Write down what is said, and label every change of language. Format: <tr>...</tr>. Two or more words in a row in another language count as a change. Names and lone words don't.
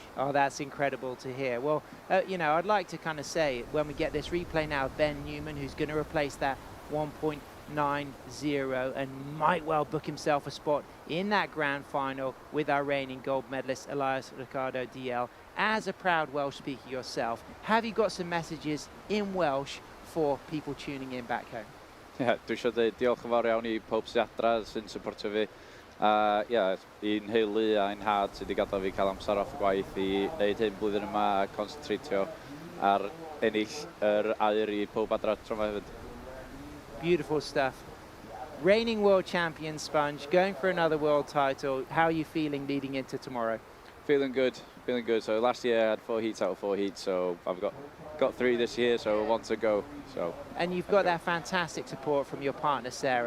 <en>Oh, that's incredible to hear. Well, you know, I'd like to kind of say, when we get this replay now, Ben Newman, who's going to replace that 1.90 and might well book himself a spot in that grand final with our reigning gold medalist, ISAsurfing DL. As a proud Welsh speaker yourself, have you got some messages in Welsh for people tuning in back home? Yeah,</en> <cy>dwi eisiau dweud diolch yn fawr iawn I pob sy'n adra sy'n supportio fi. I'n heulu a i'n had sydd wedi gadael fi cael amser off y gwaith I wneud hyn blwyddyn yma a concentratio ar ennill yr aur I pob adra tro yma hefyd.</cy> <en>Beautiful stuff. Reigning world champion Sponge, going for another world title. How are you feeling leading into tomorrow? Feeling good. So last year I had 4 heats out of 4 heats, so I've got 3 this year, so 1 to go. So. And you've got that fantastic support from your partner Sarah.</en>